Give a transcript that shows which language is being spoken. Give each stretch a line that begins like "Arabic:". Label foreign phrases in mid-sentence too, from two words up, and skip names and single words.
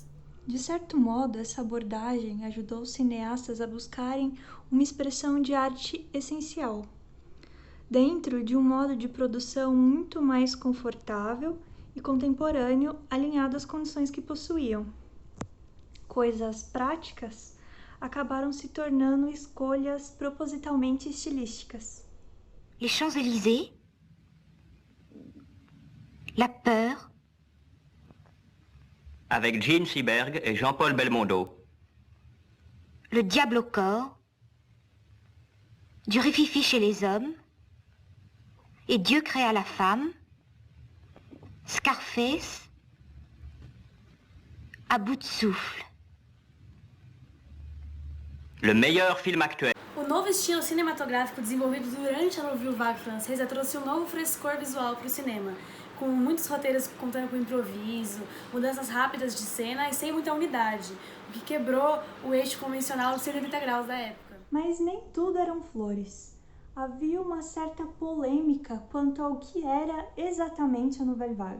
Portuguese: De certo modo, essa abordagem ajudou os cineastas a buscarem uma expressão de arte essencial, dentro de um modo de produção muito mais confortável e contemporâneo, alinhado às condições que possuíam. Coisas práticas acabaram se tornando escolhas propositalmente estilísticas.
French: Les Champs-Élysées, La Peur, avec Gene Seberg et Jean-Paul Belmondo. Le Diable au corps, Du rififi chez les hommes, Et Dieu créa la femme, Scarface, À bout de souffle. Le meilleur film actuel.
Portuguese: O novo estilo cinematográfico desenvolvido durante a Nouvelle Vague francesa trouxe um novo frescor visual para o cinema, com muitos roteiros contando com improviso, mudanças rápidas de cena e sem muita unidade, o que quebrou o eixo convencional dos 180 graus da época. Mas nem tudo eram flores. Havia uma certa polêmica quanto ao que era exatamente a Nouvelle Vague.